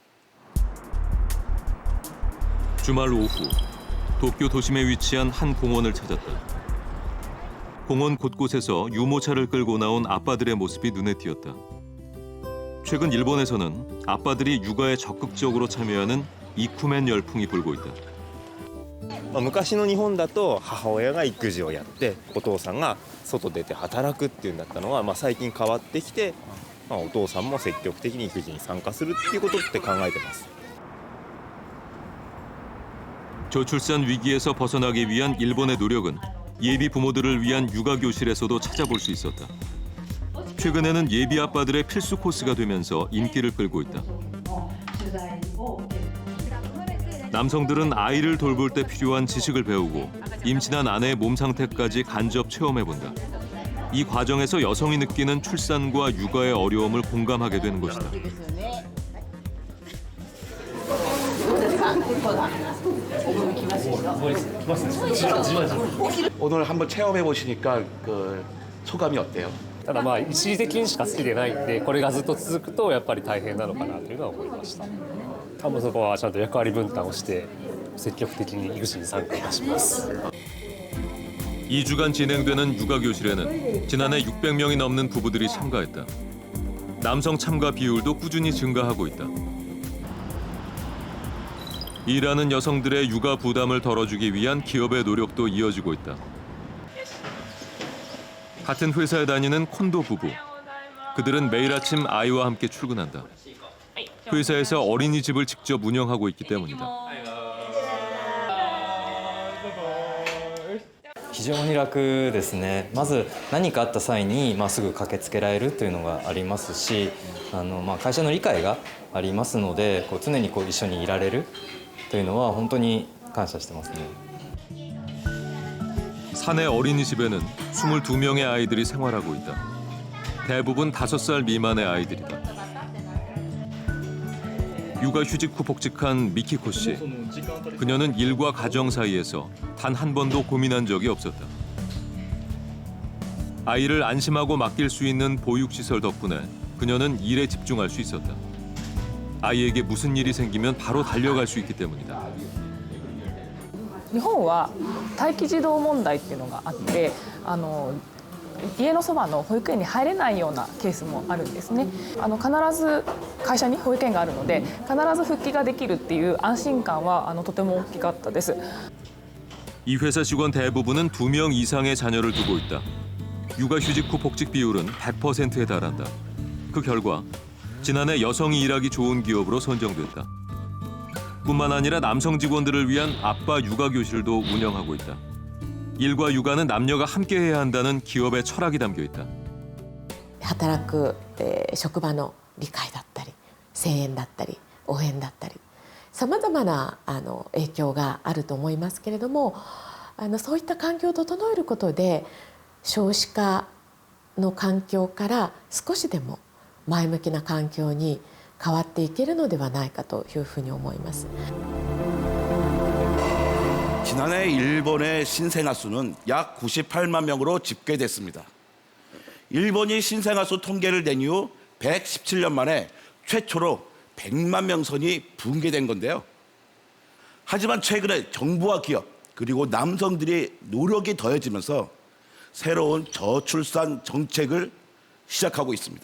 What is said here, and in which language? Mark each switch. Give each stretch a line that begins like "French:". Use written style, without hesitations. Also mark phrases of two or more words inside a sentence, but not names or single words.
Korean: 주말 오후 도쿄 도심에 위치한 한 공원을 찾았다. 공원 곳곳에서 유모차를 끌고 나온 아빠들의 모습이 눈에 띄었다. 최근 일본에서는 아빠들이 육아에 적극적으로 참여하는 이쿠멘 열풍이 불고 있다.
Japanese: 昔の日本だと母親が育児をやってお父さんが外出て働くっていうんだったのが、最近変わってきて、お父さんも積極的に育児に参加するっていうことって考えてます。
Korean: 저출산 위기에서 벗어나기 위한 일본의 노력은 예비 부모들을 위한 육아 교실에서도 찾아볼 수 있었다. 최근에는 예비 아빠들의 필수 코스가 되면서 인기를 끌고 있다. 남성들은 아이를 돌볼 때 필요한 지식을 배우고 임신한 아내의 몸 상태까지 간접 체험해본다. 이 과정에서 여성이 느끼는 출산과 육아의 어려움을 공감하게 되는 것이다. 오늘 한번 체험해 보시니까 그 소감이 어때요?
Japanese: ただ一時的にしか好きでないんでこれがずっと続くとやっぱり大変なのかなというのは思いました。多分そこはちゃんと役割分担をして積極的に育児に参加いたします。
Korean: 2주간 진행되는 육아 교실에는 지난해 600명이 넘는 부부들이 참가했다. 남성 참가 비율도 꾸준히 증가하고 있다. 일하는 여성들의 육아 부담을 덜어주기 위한 기업의 노력도 이어지고 있다. 같은 회사에 다니는 콘도 부부. 그들은 매일 아침 아이와 함께 출근한다. 회사에서 어린이집을 직접 운영하고 있기 때문이다.
Japanese: 非常に楽ですね。まず何かあった際にすぐ駆けつけられるというのがありますし、会社の理解がありますので、常に一緒にいられるというのは本当に感謝してますね。
Korean: 사내 어린이집에는 22명의 아이들이 생활하고 있다. 대부분 5살 미만의 아이들이다. 육아휴직 후 복직한 미키코 씨. 그녀는 일과 가정 사이에서 단 한 번도 고민한 적이 없었다. 아이를 안심하고 맡길 수 있는 보육시설 덕분에 그녀는 일에 집중할 수 있었다. 아이에게 무슨 일이 생기면 바로 달려갈 수 있기 때문이다.
Japanese: 日本は待機児童問題っていうのがあって家のそばの保育園に入れないようなケースもあるんですね。必ず会社に保育園があるので必ず復帰ができるっていう安心感はとても大きかったです。
Korean: 이 회사 직원 대부분은 2명 이상의 자녀를 두고 있다. 육아휴직 후 복직 비율은 100%에 달한다. 그 결과 지난해 여성이 일하기 좋은 기업으로 선정됐다. 뿐만 아니라 남성 직원들을 위한 아빠 육아 교실도 운영하고 있다. 일과 육아는 남녀가 함께 해야 한다는 기업의 철학이 담겨 있다.
Japanese: 働く、職場の理解だったり声援だったり応援だったりさまざまな影響があると思いますけれどもそういった環境を整えることで少子化の環境から少しでも前向きな環境に変わっていけるのではないかというふうに思います。
Korean: 지난해 일본의 신생아 수는 약 98만 명으로 집계됐습니다. 일본이 신생아 수 통계를 낸 이후 117년 만에 최초로 100만 명 선이 붕괴된 건데요. 하지만 최근에 정부와 기업 그리고 남성들이 노력이 더해지면서 새로운 저출산 정책을 시작하고 있습니다.